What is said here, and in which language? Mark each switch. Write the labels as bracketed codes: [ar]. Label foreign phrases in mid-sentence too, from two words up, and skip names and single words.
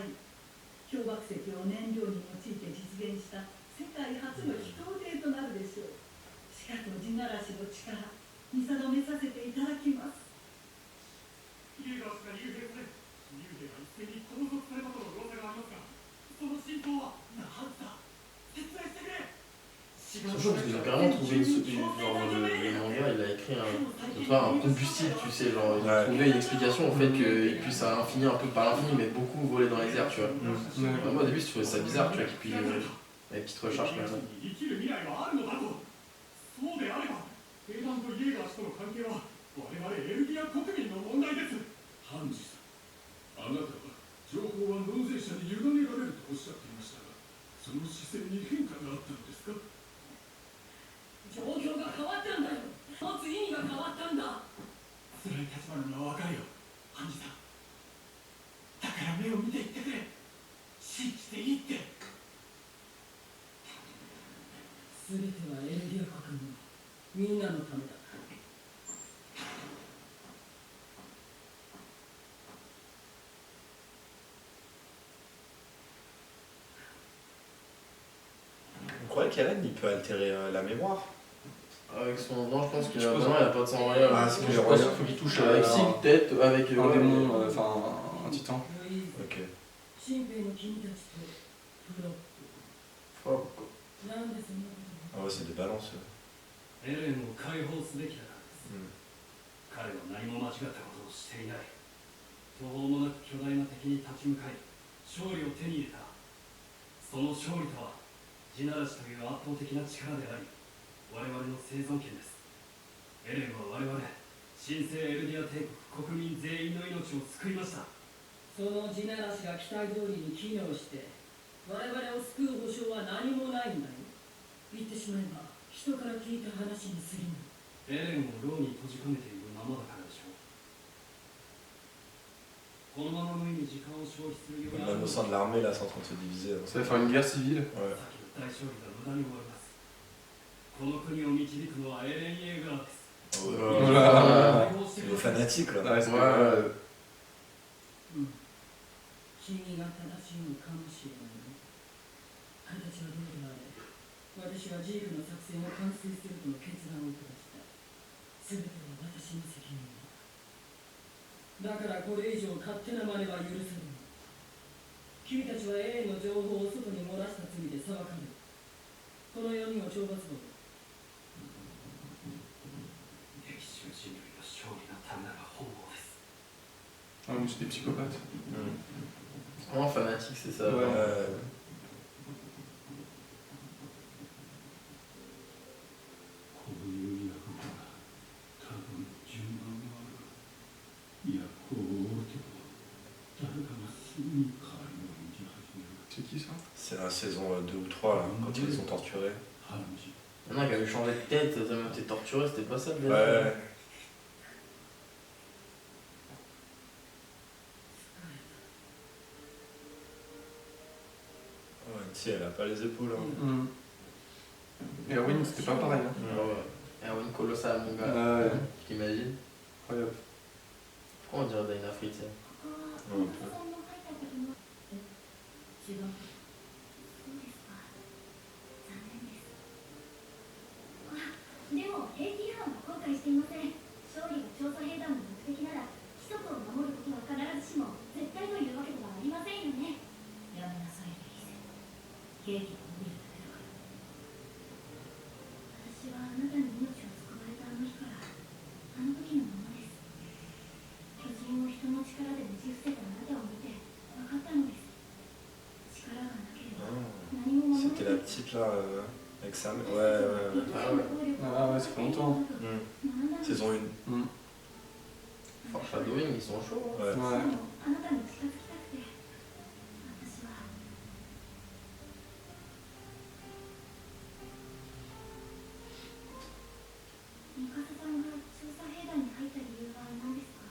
[ja] はい氷瀑石を燃料に用いて実現した世界初の飛行艇となるでしょうしかと地ならしの力見定めさせていただきますイエーガー氏が幽閉され幽閉が一斉に拘束されたとの噂がありますがその真相は何だ説明してくれ [fr] C'est chaud parce qu'ils ont carrément trouvé genre le manga, il a écrit un combustible, tu sais, genre ils ont trouvé une explication au fait qu'il puisse à l'infini, un peu pas l'infini, mais beaucoup voler dans les airs, tu vois. Moi au début je trouvais ça bizarre, tu vois, qu'il puisse la petite recharge comme ça. [ja] 生きる未来はあるのだとそうであれば兵団とイエーガー氏との関係は我々エルディア国民の問題ですハンジさん、あなたは情報は納税者に委ねられるとおっしゃっていましたが、その姿勢に変化があったのですか。状況が変わったんだよ持つ意味が変わったんだ辛い立場なのは分かるよハンジさんだから目を見て言ってくれ信じていいって全てはエルディア国民みんなのためだ [fr] On croyait qu'Eren il peut altérer la mémoire. Avec son vent, je pense qu'il a besoin, il a pas de sang royal. Ah, c'est que Je les pense royaumes. qu'il faut qu'il touche Avec un, Sig, peut-être, avec un démon, enfin un titan. ルイーズ Ok. [ja] 新兵の君たちとプロッ Fuck. プなんでそんなことを [fr] Ah ouais, c'est des balances. [ja] エレンを解放すべきだからです Hmm. 彼は何も間違ったことをしていない途方もなく巨大な敵に立ち向かい勝利を手に入れたその勝利とは地ならしという圧倒的な力であり我々の生存権ですエレンは我々神聖エルディア帝国国民全員の命を救いましたその地ならしが期待通りに機能して我々を救う保証は何もないんだよ言ってしまえば人から聞いた話に過ぎないエレンを牢に閉じ込めているままだからでしょうこのまま無意に時間を消費するような [fr] Même au sein de l'armée, là, c'est en train de se diviser. Ça va faire une guerre civile. Ouais. [ja] 大勝利が無駄に終わりますこの国を導くのはエレン・イェーガーです Oh, [fr] Voilà. [ja] 解放してく [fr] les [ja] ださい [fr] fanatiques, là. Ouais, c'est Ouais. [ja] 君が正しいのかもしれないね形はどうであれ私はジークの作戦を完遂するとの決断を下した全ては私の責任だだからこれ以上勝手な真似は許されない君たちはエレンの情報を外に漏らした罪で裁かれるこの4人を懲罰を歴史は人類の勝利のためなら本望です [fr] Ah, mais c'est des psychopathes. Hmm. Vraiment fanatique, c'est ça. Ouais. genre. [ja] こういう役目は多分順番がある。役を終えても誰かがすぐに代わりを演じ始める。 [fr] C'est qui ça? C'est la saison 2 ou 3, là, quand ils les ont torturés. ハンジ、 Il y en a qui avaient changé de tête, tellement t'es torturé, c'était pas ça le Ouais. délire. Ouais, si, elle a pas les épaules. Hein. Hmm. Et Erwin, c'était pas pareil. Hein. Ah ouais. Erwin Colossal, mon gars. Ouais. T'imagines? Incroyable. Pourquoi on dirait Dina Fritz? [ja] ここはうんお父さんの書いたことの違うそうですか残念ですでも兵器違反は後悔していません勝利が調査兵団の目的なら規則を守ることは必ずしも絶対というわけではありませんよねやめなさいレイゼ兵器を見るだけだから私はあなたに命を救われたあの日からあの時のままです巨人を人の力でねじ伏せたあなたを見て分かったのです力がなければ Ah. 何も守れ [fr] C'était [ja] ない [fr] la petite, là. Avec Sam. Ouais. Ah ouais. Ah ouais, ça fait longtemps. Saison 1. Foreshadowing, ils sont chauds. Hein. Ouais. Ouais. [ja] あなたに近づきたくて私はミカサさんが調査兵団に入った理由は何ですか？